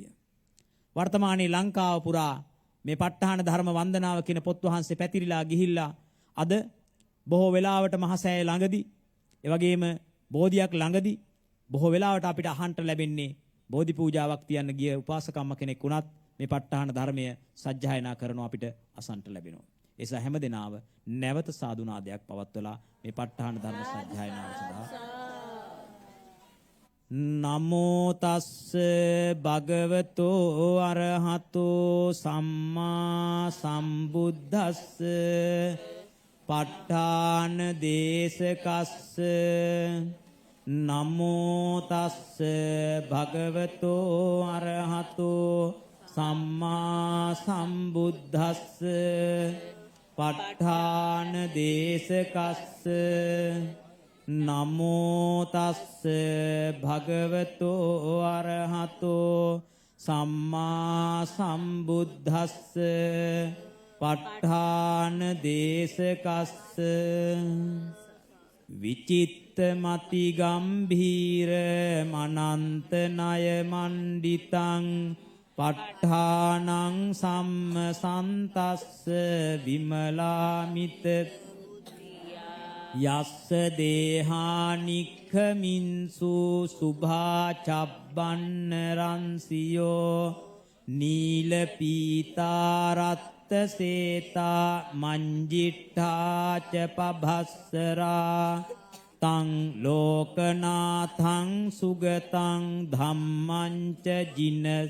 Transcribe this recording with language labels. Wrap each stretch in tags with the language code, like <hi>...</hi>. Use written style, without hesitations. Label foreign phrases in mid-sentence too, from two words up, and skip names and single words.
<si>වර්තමානයේ ලංකාව පුරා මේ ප ဋ ාණ ධර්ම වන්දනාව කියන පොත් වහන්සේ පැතිරිලා ගිහිල්ලා අද බොහෝ වෙලාවට මහසෑය ළඟදී, ඒ වගේම බෝධියක් ළඟදී බොහෝ වෙලාවට අපිට අහන්න ලැබෙන්නේ බෝධි පූජාවක් තියන්න ගිය උපාසකම්ම කෙනෙක් වුණත් මේ ප ဋ ාණ ධර්මය සජ්ජායනා කරනවා අපිට අසන්ට ලැබෙනවා. ඒ නිසා හැමදෙනාම නැවත සාදුනාදයක් පවත්වලා මේ ප ဋ ාණ ධර්ම සජ්ජායනාව සඳහා</si> <pi>නමෝ තස්ස භගවතෝ අරහතෝ සම්මා සම්බුද්දස්ස ප ဋ ාණ දේශකස්ස නමෝ තස්ස භගවතෝ අරහතෝ සම්මා සම්බුද්දස්ස ප ဋ ාණ දේශකස්ස නමෝ තස්ස භගවතෝ අරහතෝ සම්මා සම්බුද්දස්ස ප ဋ ාණ දේශකස්ස විචිත්ත මති ගම්භීර මනන්ත ණය මණ්ඩිතං ප ဋ ාණං සම්මසන්තස්ස විමලාමිත යස්ස දේහානික්ඛමින්සු සුභා චබ්බන්න රන්සියෝ නීල පීතාරත්ත සේතා මංජිට්ඨා ච පභස්සරා තං ලෝකනාථං සුගතං ධම්මං ච ජින</pi>